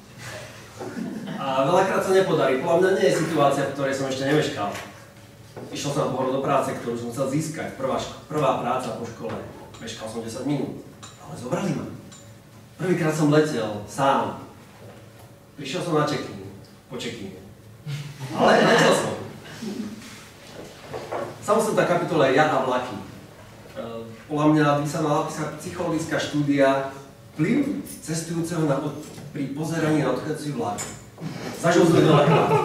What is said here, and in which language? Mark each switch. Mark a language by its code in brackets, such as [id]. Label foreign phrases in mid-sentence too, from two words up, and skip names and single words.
[sk] A veľakrát sa nepodarí. Podľa mňa nie je situácia, v ktorej som ešte nemeškal. Išiel som na pohodu do práce, ktorú som chcel získať. Prvá práca po škole. Meškal som 10 minút. Ale zobrali ma. Prvýkrát som letel, sám. Prišiel som na check-in. Po check-ine. Ale letel som. Samostatná kapitola je ja a vlaky. Podľa mňa by sa mala písať psychologická štúdia vplyv cestujúceho pri pozeraní na odchádzajúci vlak. Zažil sme veľakrát.